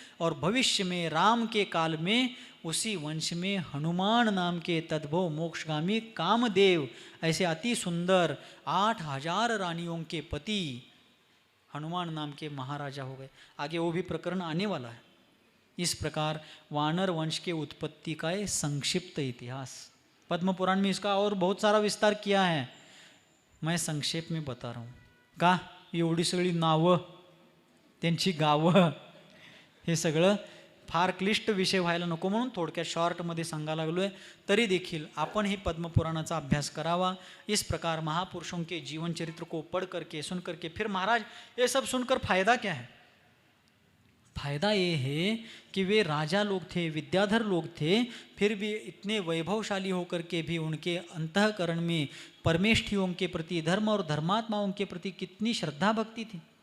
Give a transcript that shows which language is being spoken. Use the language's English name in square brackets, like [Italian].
[Hindi] और भविष्य में राम के काल में उसी वंश में हनुमान नाम के तद्भव मोक्षगामी कामदेव ऐसे अति सुंदर 8000 रानियों के पति हनुमान नाम के महाराजा हो गए। आगे वो भी प्रकरण आने वाला है। इस प्रकार वानर वंश के उत्पत्ति का एक संक्षिप्त इतिहास, पद्म पुराण में इसका और बहुत सारा विस्तार किया है, मैं संक्षेप में बता रहा हूँ। [Marathi] का एवढी सगळी नावं, त्यांची गावं, हे सगळं फार क्लिष्ट विषय व्हायला नको म्हणून थोडक्यात शॉर्टमध्ये सांगायला लागलो आहे। तरी देखील आपण ही पद्मपुराणाचा अभ्यास करावा। [Hindi] इस प्रकार महापुरुषों के जीवन चरित्र को पढ़ करके, सुन करके, फिर महाराज ये सब सुनकर फायदा क्या है? फायदा ये है कि वे राजा लोग थे, विद्याधर लोग थे, फिर भी इतने वैभवशाली होकर के भी उनके अंतःकरण में परमेष्ठियों के प्रति, धर्म और धर्मात्माओं के प्रति कितनी श्रद्धा भक्ति थी,